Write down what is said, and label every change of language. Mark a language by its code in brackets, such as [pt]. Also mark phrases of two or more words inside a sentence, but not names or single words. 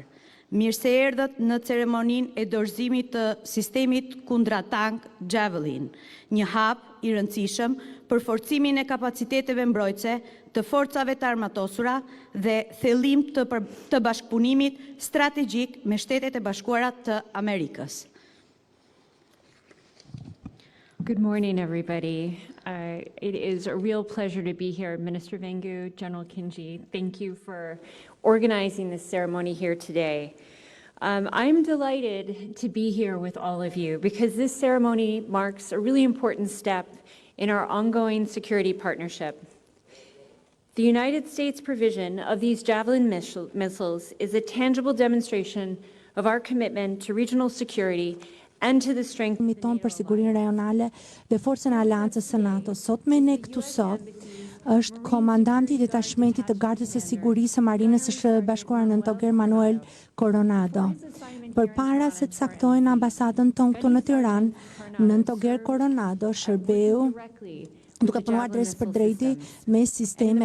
[sq] Mirë se erdhët në ceremoninë e dorëzimit të sistemit kundra-tank Javelin, një hap I rëndësishëm për forcimin e kapaciteteve mbrojtëse të forcave të armatosura dhe thellim të bashkëpunimit strategjik me Shtetet e Bashkuara të Amerikës. [en] Good morning, everybody. It is a real pleasure to be here. Minister Vengu, General Kingji, thank you for organizing this ceremony here today. I'm delighted to be here with all of you because this ceremony marks a really important step in our ongoing security partnership. The United States provision of these Javelin missiles is a tangible demonstration of our commitment to regional security and to the strength [sq] ton për sigurinë rajonale dhe forcën e Aleancës së NATO. Sot me ne këtu sot është komandanti I detashmentit të Gardës së Sigurisë së Marinës së Shtetit Bashkuar në Toger Manuel Coronado. Përpara se të caktojnë ambasadën tonë këtu në Tiranë, në Toger Coronado, shërbeu duke punuar drejt për drejti me sistemin